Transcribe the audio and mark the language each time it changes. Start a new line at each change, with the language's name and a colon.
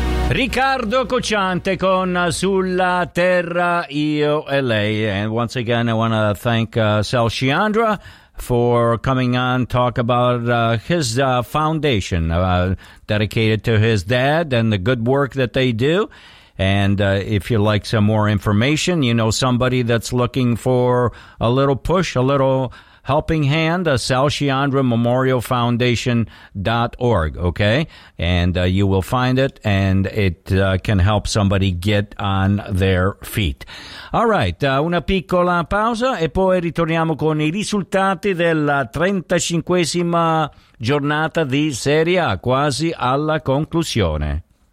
Italian: Riccardo Cocciante con Sulla Terra Io e Lei.
English: And once again I want to thank Sal Chiandra for coming on, talk about his foundation dedicated to his dad and the good work that they do. And if you'd like some more information, you know somebody that's looking for a little push, a little helping hand, SalChiandraMemorialFoundation.org, okay? And you will find it, and it can help somebody get on their feet. All right,
Italian: una piccola pausa e poi ritorniamo con i risultati della 35esima giornata di Serie A, quasi alla conclusione.